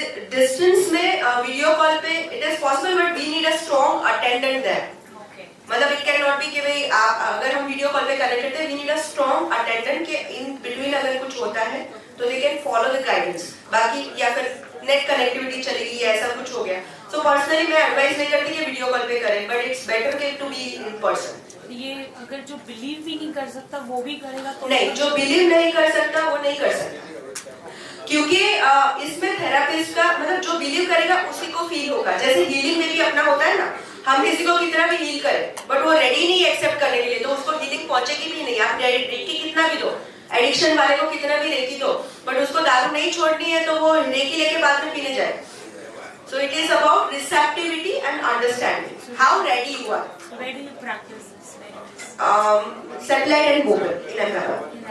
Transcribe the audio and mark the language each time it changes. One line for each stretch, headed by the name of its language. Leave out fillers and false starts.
Hindi: Distance में video call पे
English: it is possible but we need a strong attendant there. Okay. मतलब it cannot be
Hindi: कि भाई आप अगर हम वीडियो कॉल पे कनेक्टेड थे
English: we need a strong attendant के in between
Hindi: अगर कुछ होता है तो
English: they can follow the guidance.
Hindi: बाकी या फिर नेट कनेक्टिविटी चलेगी या ऐसा कुछ हो गया.
English: So personally
Hindi: मैं एडवाइस नहीं करती कि वीडियो कॉल पे करें
English: but it's better
Hindi: के
English: to be in person.
Hindi: ये अगर जो बिलीव भी नहीं कर सकता वो भी करेगा तो नहीं जो बिलीव नहीं कर सकता वो नहीं कर सकता क्योंकि इसमें थेरापिस्ट का मतलब जो बिलीव करेगा उसी को फील होगा. जैसे हीलिंग में भी अपना होता है ना हम किसी को कितना भी हील करें बट वो रेडी नहीं एक्सेप्ट करने के लिए तो उसको हीलिंग पहुंचेगी भी नहीं. आप रेकी कितना भी दो एडिक्शन वाले को कितना भी रेकी दो बट उसको दारू नहीं छोड़नी है तो वो रेकी लेके बाद में पीने जाए.
English: So it is about receptivity and understanding. How ready you are. So where do you practice this? Satellite and mobile in Ahmedabad.